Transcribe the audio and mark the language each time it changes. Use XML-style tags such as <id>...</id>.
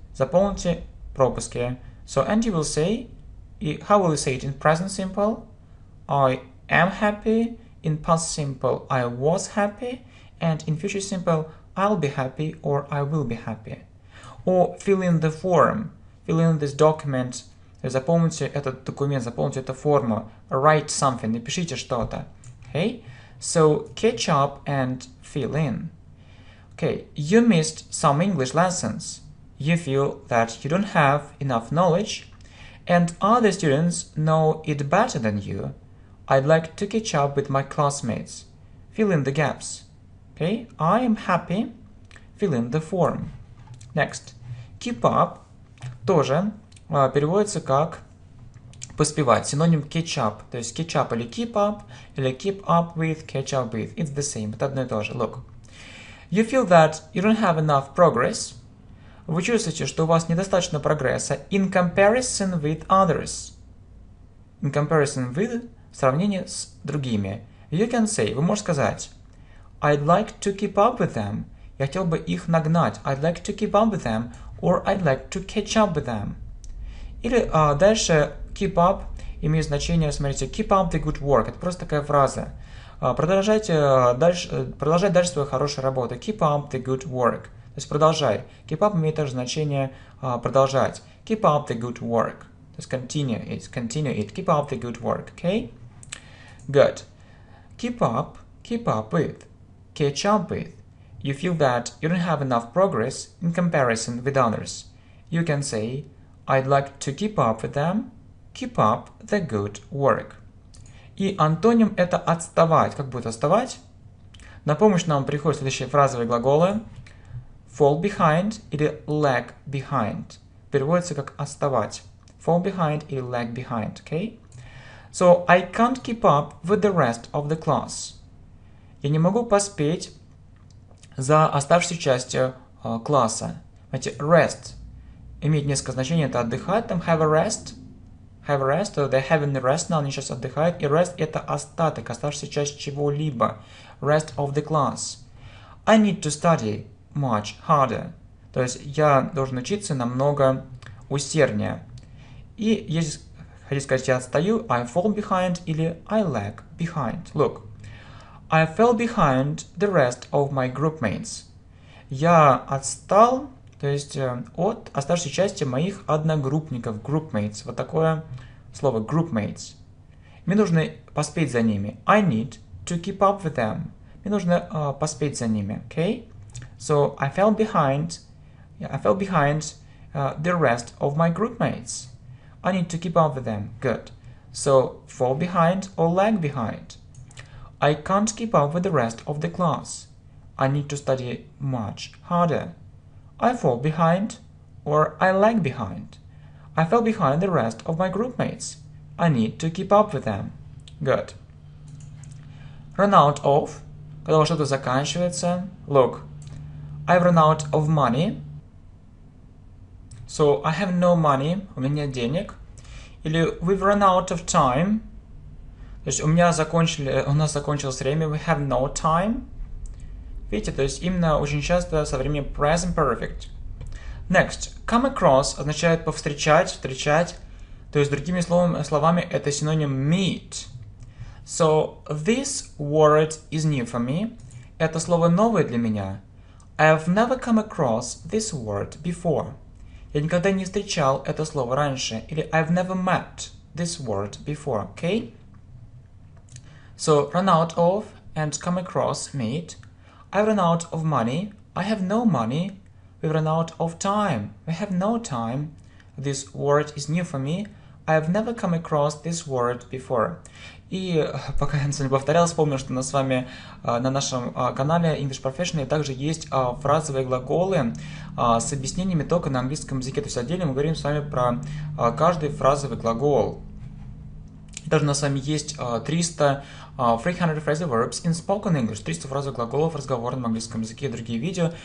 <ru>Заполните пропуски.</ru> <en>So, and you will say, how will you say it in present simple? I am happy. In past simple, I was happy. And in future simple, I'll be happy or I will be happy. Or fill in the form. Fill in this document.</en> <ru>Заполните этот документ, заполните эту форму.</ru> <en>Write something,</en> <ru>напишите что-то.</ru> <en>Okay? So, catch up and fill in. Okay, you missed some English lessons. You feel that you don't have enough knowledge, and other students know it better than you. I'd like to catch up with my classmates. Fill in the gaps. Okay, I am happy. Fill in the form.</en> <ru>Next, keep up тоже переводится как поспевать. Синоним catch up. То есть catch up или keep up with, catch up with.</ru> <en>It's the same.</en> <ru>Это одно и то же.</ru> <en>Look. You feel that you don't have enough progress.</en> <ru>Вы чувствуете, что у вас недостаточно прогресса</ru> <en>in comparison with others. In comparison with</en> <ru>в сравнении с другими.</ru> <en>You can say,</en> <ru>вы можете сказать</ru> <en>I'd like to keep up with them.</en> <ru>Я хотел бы их нагнать.</ru> <en>I'd like to keep up with them. Or I'd like to catch up with them.</en> <ru>Или дальше keep up имеет значение, смотрите,</ru> <en>keep up the good work.</en> <ru>Это просто такая фраза. Продолжать дальше свою хорошую работу.</ru> <en>Keep up the good work.</en> <ru>То есть продолжай. Keep up имеет также значение продолжать.</ru> <en>Keep up the good work.</en> <ru>То есть</ru> <en>continue it. Keep up the good work. Okay? Good. Keep up with. Catch up with. You feel that you don't have enough progress in comparison with others. You can say, I'd like to keep up with them. Keep up the good work.</en> <ru>И антоним это отставать. Как будет отставать? На помощь нам приходят следующие фразовые глаголы fall behind или lag behind. Переводится как отставать.</ru> <en>Fall behind или lag behind, okay? So, I can't keep up with the rest of the class.</en> <ru>Я не могу поспеть за оставшейся частью класса. Знаете, rest имеет несколько значений. Это отдыхать, там</ru> <en>have a rest, they're having a rest now,</en> <ru>они сейчас отдыхают. И rest это остаток, оставшаяся часть чего-либо.</ru> <en>Rest of the class. I need to study much harder.</en> <ru>То есть я должен учиться намного усерднее. И если хотите сказать я отстаю,</ru> <en>I fall behind</en> <ru>или</ru> <en>I lag behind. Look. I fell behind the rest of my groupmates.</en> <ru>Я отстал, то есть от оставшейся части моих одногруппников, groupmates. Вот такое слово groupmates. Мне нужно поспеть за ними.</ru> <en>I need to keep up with them.</en> <ru>Мне нужно поспеть за ними, okay?</ru> <en>So I fell behind the rest of my groupmates. I need to keep up with them. Good. So fall behind or lag behind. I can't keep up with the rest of the class. I need to study much harder. I fall behind or I lag behind. I fell behind the rest of my groupmates. I need to keep up with them. Good. Run out of.</en> <ru>Когда что-то заканчивается.</ru> <en>Look. I've run out of money. So I have no money.</en> <ru>У меня нет денег.</ru> <en>Или we've run out of time.</en> <ru>То есть у нас закончилось время.</ru> <en>We have no time.</en> <ru>Видите, то есть именно очень часто со временем present perfect.</ru> <en>Next.</en> <ru>Come across означает повстречать, встречать. То есть другими словами это синоним meet.</ru> <en>So this word is new for me.</en> <ru>Это слово новое для меня.</ru> <en>I've never come across this word before.</en> <ru>Я никогда не встречал это слово раньше.</ru> <en>Или I've never met this word before. Okay? So run out of and come across meet. I've run out of money. I have no money. We've run out of time. We have no time. This word is new for me. I've never come across this word before.</en> <ru>И пока я не повторял, вспомнил, что с вами на нашем канале English Professional также есть фразовые глаголы с объяснениями только на английском языке. То есть отдельно мы говорим с вами про каждый фразовый глагол. Даже у нас с вами есть</ru> <en>300 phrasal verbs in spoken English,</en> <ru>300 фразовых глаголов в разговорном английском языке и другие видео.</ru>